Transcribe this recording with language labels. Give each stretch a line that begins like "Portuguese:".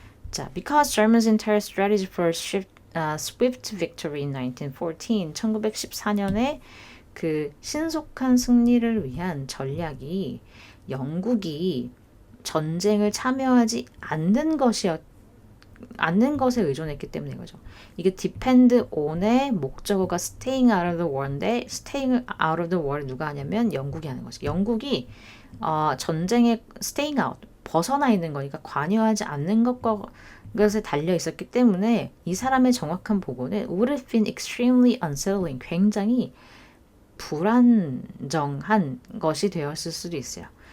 Korean: 자,
English: because Germans' entire strategy for swift victory in 1914,
Korean: 1914년에 그 신속한 승리를 위한 전략이 영국이 전쟁을 참여하지 않는 것에 의존했기 때문에 거죠. 이게 depend on의 목적어가
English: staying out of the war
Korean: 인데 staying out of the war 누가 하냐면 영국이 하는 거죠. 영국이 전쟁에 staying out, 벗어나 있는 거니까 관여하지 않는 것에 달려 있었기 때문에 이 사람의 정확한 보고는
English: would have been extremely unsettling,
Korean: 굉장히 불안정한 것이 되었을 수도 있어요.